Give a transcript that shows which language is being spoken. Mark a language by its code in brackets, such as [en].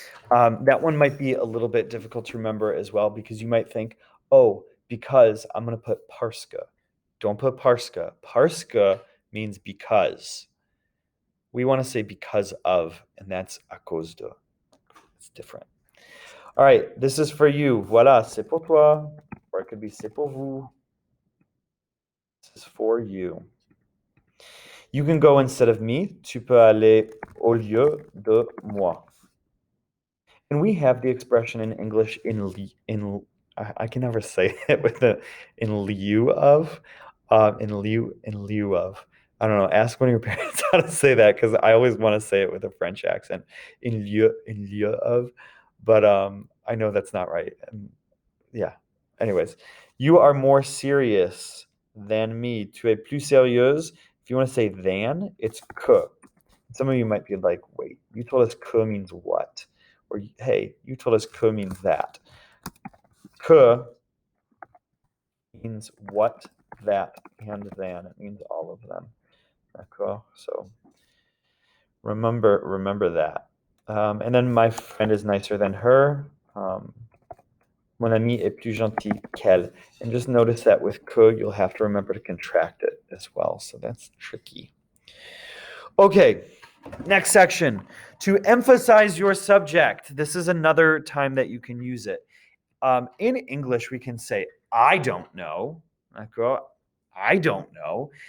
[en] That one might be a little bit difficult to remember as well because you might think, oh, because I'm going to put parce que. Don't put parce que. Parce que means because. We want to say because of, and that's à cause de. It's different. All right, this is for you. [fr] Voilà, c'est pour toi. [en] Or it could be [fr] c'est pour vous. [en] This is for you. You can go instead of me. [fr] Tu peux aller au lieu de moi. [en] And we have the expression in English I can never say it with the in lieu of, in lieu of. I don't know. Ask one of your parents how to say that because I always want to say it with a French accent. In lieu of, but I know that's not right. And yeah. Anyways, you are more serious than me. [fr] Tu es plus sérieuse. [en] If you want to say than, it's que. Some of you might be like, wait, you told us que means what? Or, hey, you told us que means that. Que means what, that, and then. It means all of them. D'accord? So remember that. And then my friend is nicer than her. [fr] Mon ami est plus gentil qu'elle. [en] And just notice that with que, you'll have to remember to contract it as well. So that's tricky. Okay. Next section, to emphasize your subject. This is another time that you can use it. In English, we can say, I don't know. I don't know.